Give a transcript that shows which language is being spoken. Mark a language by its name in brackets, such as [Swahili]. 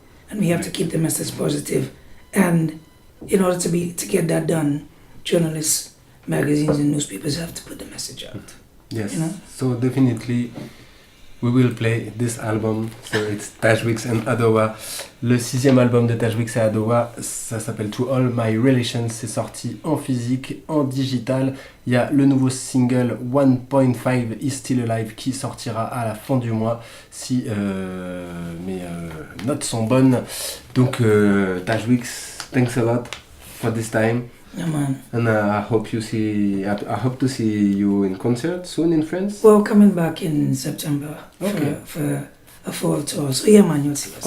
[English] And we have to keep the message positive. And in order to get that done, journalists, magazines and newspapers have to put the message out. Yes. You know? So definitely we will play this album. So it's Taj Weekes and Adowa. [French] Le 6e album de Taj Weekes et Adowa, ça s'appelle To All My Relations. C'est sorti en physique, en digital. Il y a le nouveau single 1.5 Is Still Alive qui sortira à la fin du mois si mes notes sont bonnes. [English] Donc Taj Weekes, thanks a lot for this time. Yeah, man. And I hope to see you in concert soon in France. Well, coming back in September for a fall tour. So yeah, man, you'll see us.